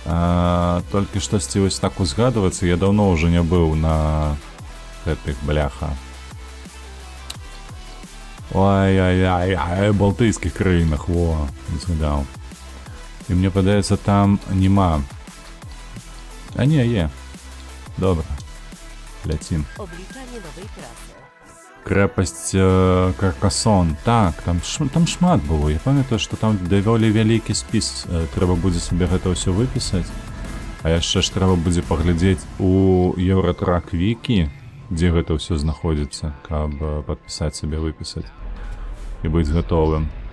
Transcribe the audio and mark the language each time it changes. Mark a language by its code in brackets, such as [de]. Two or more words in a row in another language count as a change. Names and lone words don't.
[be] Толькі штосьці вось так узгадваецца, я даўно ўжо не быў на гэтых, бляха. Ой-ой-ой, балтыйскіх краінах, во, не згадаў. І мне падаецца, там нема. А не, є. Добра. Ляцім. [pl] Obliczanie nowej trasy. [be] Крэпасць Каркасон. Так, там шмат было. Я памятаю, што там даволі вялікі спіс. Трэба будзе сабе гэта ўсё выпісаць. А яшчэ ж трэба будзе паглядзець у Еўратрак Вікі, дзе гэта ўсё знаходзіцца, каб падпісаць сабе, выпісаць і быць гатовым.